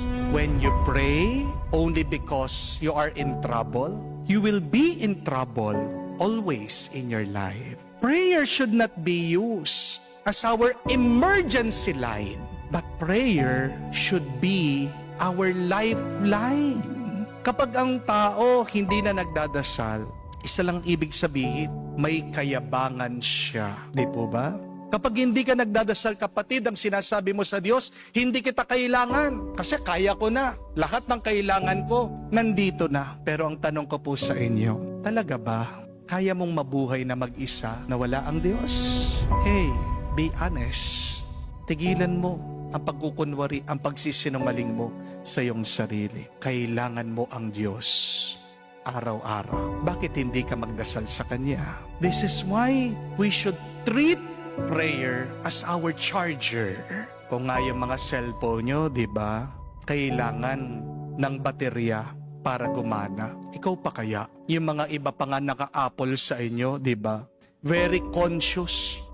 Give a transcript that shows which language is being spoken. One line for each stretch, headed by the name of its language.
English: When you pray only because you are in trouble, you will be in trouble always in your life. Prayer should not be used as our emergency line, but prayer should be our lifeline.
Filipino: Kapag ang tao hindi na nagdadasal, isa lang ibig sabihin, may kayabangan siya. Di po ba? Kapag hindi ka nagdadasal, kapatid, ang sinasabi mo sa Diyos, hindi kita kailangan. Kasi kaya ko na. Lahat ng kailangan ko, nandito na. Pero ang tanong ko po sa inyo, talaga ba? Kaya mong mabuhay na mag-isa na wala ang Diyos?
English: Hey, be honest.
Filipino: Tigilan mo ang pagkukunwari, ang pagsisinungaling mo sa iyong sarili. Kailangan mo ang Diyos araw-araw. Bakit hindi ka magdasal sa Kanya?
English: This is why we should treat prayer as our charger.
Filipino: Kung nga yung mga cellphone nyo, di ba? Kailangan ng baterya para gumana. Ikaw pa kaya? Yung mga iba pa nga naka-Apple sa inyo, di ba?
English: Very conscious.